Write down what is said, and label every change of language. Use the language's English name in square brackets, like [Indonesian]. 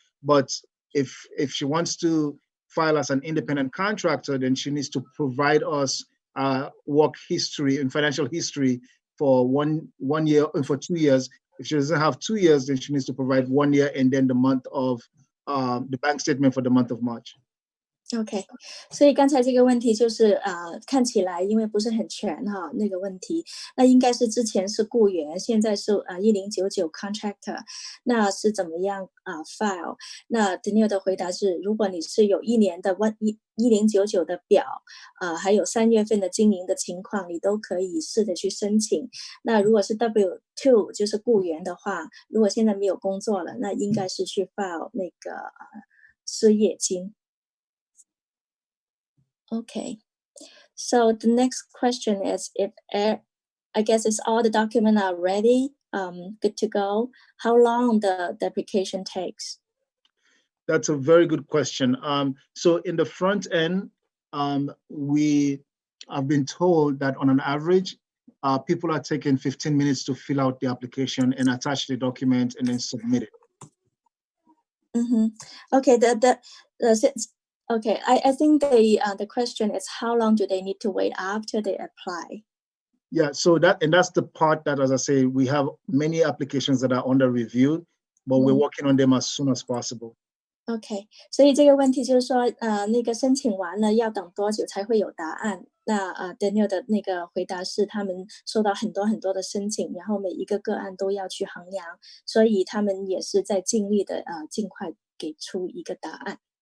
[English] But if she wants to file as an independent contractor, then she needs to provide us work history and financial history for one year and for 2 years. If she doesn't have 2 years, then she needs to provide 1 year and then the month of the bank statement for the month of March. [Chinese] OK，所以刚才这个问题就是看起来因为不是很全哈，那个问题，那应该是之前是雇员，现在是1099 contractor，那是怎么样file？那 Daniel 的回答是，如果你是有1年的1099的表还有3月份的经营的情况，你都可以试着去申请。那如果是 W2 就是雇员的话，如果现在没有工作了，那应该是去 file 那个失业金。 [English] Okay, so the next question is I guess it's all the documents are ready, good to go. How long the application takes? That's a very good question. So in the front end, we have been told that on an average, people are taking 15 minutes to fill out the application and attach the document and then submit it. Okay, okay. I think the question is how long do they need to wait after they apply? Yeah, so that's the part that, as I say, we have many applications that are under review, but we're working on them as soon as possible. [Chinese] OK， 所以这个问题就是说，那个申请完了要等多久才会有答案？那Daniel 的那个回答是，他们收到很多很多的申请，然后每一个个案都要去衡量，所以他们也是在尽力的尽快给出一个答案。